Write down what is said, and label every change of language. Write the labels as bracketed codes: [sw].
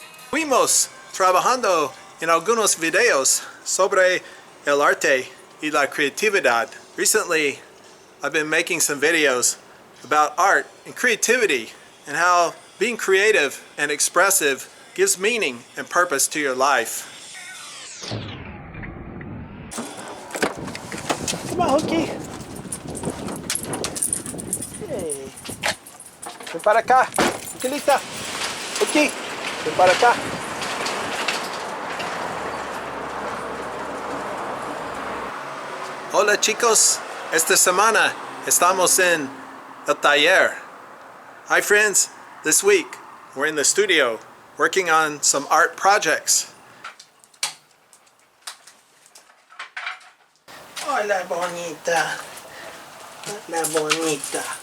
[es] Seguimos trabajando en algunos videos sobre el arte y la creatividad. [en] Recently, I've been making some videos about art and creativity and how being creative and expressive gives meaning and purpose to your life. Come on, Hooky. [es] Hey. Ven para acá. Hooky, Hooky, ven para acá. Hola chicos, esta semana estamos en el taller. [en] Hi friends, this week we're in the studio working on some art projects. [es] Hola bonita, hola bonita.